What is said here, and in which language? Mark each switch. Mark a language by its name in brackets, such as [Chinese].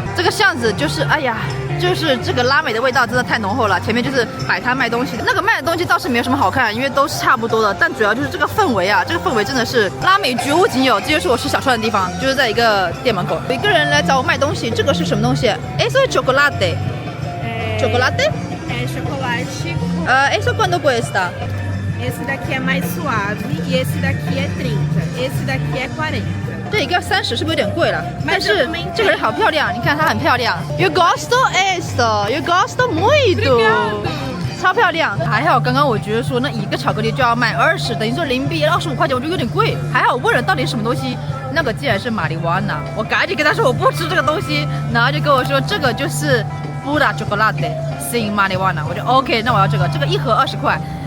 [Chinese] 这个巷子就是哎呀，就是这个拉美的味道真的太浓厚了。前面就是摆摊卖东西的，那个卖的东西倒是没有什么好看，因为都是差不多的，但主要就是这个氛围啊，这个氛围真的是拉美绝无仅有。这就是我吃小串的地方，就是在一个店门口，有一个人来找我卖东西，这个是什么东西？哎，这是chocolate。chocolate? [Portuguese] É chocolate. Isso quanto custa? Esse daqui é mais suave e esse daqui é 30. Esse daqui é 40. [Chinese] 这一个30是不是有点贵了？但是这个人好漂亮，你看她很漂亮。 [Portuguese] Eu gosto esto, eu gosto muito. [Chinese] 超漂亮，还好刚刚我觉得说那一个巧克力就要卖20，等于说人民币25块钱，我觉得有点贵。还好我问了到底是什么东西，那个竟然是马里瓦纳，我赶紧跟他说我不吃这个东西，然后就跟我说这个就是 [Spanish] pura chocolate sin marijuana， [Chinese] 我就 OK， 那我要这个一盒20块。